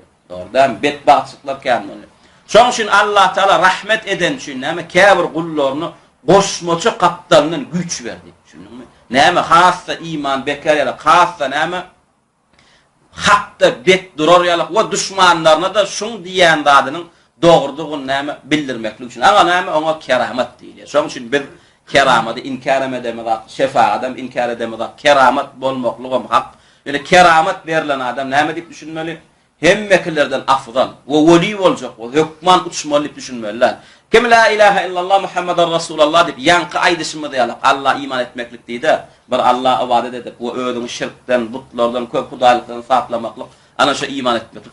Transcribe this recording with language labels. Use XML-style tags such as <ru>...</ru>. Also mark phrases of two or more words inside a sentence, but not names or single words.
<tk>Dogrydan betbahtçylyklar kän boldy. Şoň üçin Allah Taala rahmet eden üçin näme käbir gullaryny goşmaçy kapdalyndan güç berdi. Düşündiňmi? Näme hassa iman bekar ýaly, hassa näme hakda bet durar ýaly we düşmanlaryna da şuň diýen zadynyň dogrydygyny näme bildirmeklik üçin. Aga näme oňa keramet diýilýär. Şoň üçin biz keramatı inkar edemez, şefaat inkar edemez, keramat bolmaklygym hak. Yani keramat berilen adam näme diýip düşünmeli? Hemmekilerden afdal we weli boljak, we hukman uçmaly diýip düşünmeliler. Kim</tk> <ar>لا إله إلا الله محمد رسول الله</ar> <tk>diýip ýanky aýdyşmy diýýär. Allah iman etmeklik diýdi. Bir Allah ibadet edip we özüň şirkden, butlardan, köp hudaýlykdan saklamaklyk, ana şu iman etmeklik.</tk>